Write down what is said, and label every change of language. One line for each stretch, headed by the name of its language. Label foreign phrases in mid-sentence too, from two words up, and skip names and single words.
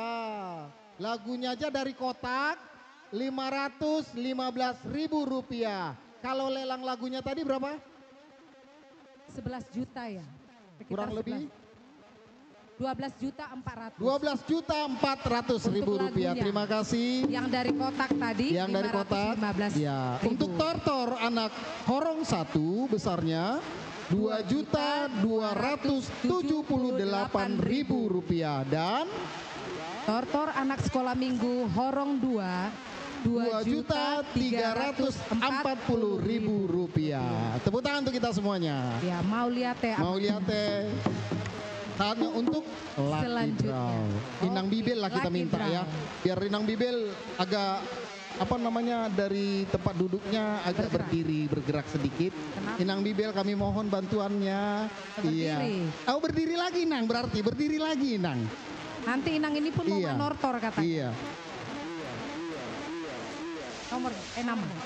Indonesian: Lagunya aja dari kotak 515.000 rupiah. Kalau lelang lagunya tadi berapa? 11 juta ya. Sekitar Kurang lebih? 12.400.000. 12.400.000 rupiah. Terima kasih. Yang dari kotak tadi. Yang dari kotak. Ya. Untuk tortor anak horong 1 besarnya 2.278.000 rupiah dan tortor anak sekolah minggu horong 2 2.340.000 rupiah. Tepuk tangan untuk kita semuanya. Ya, mau lihat ya. Mau lihat teh. Saatnya untuk
English: lucky draw.
Indonesian: Inang Bibel lah kita minta ya. Biar Inang Bibel agak apa namanya dari tempat duduknya agak berdiri bergerak sedikit. Inang Bibel kami mohon bantuannya. Iya. Oh berdiri lagi Inang berarti berdiri lagi Inang. Nanti Inang ini pun mau manortor katanya. Iya. Nomor 6.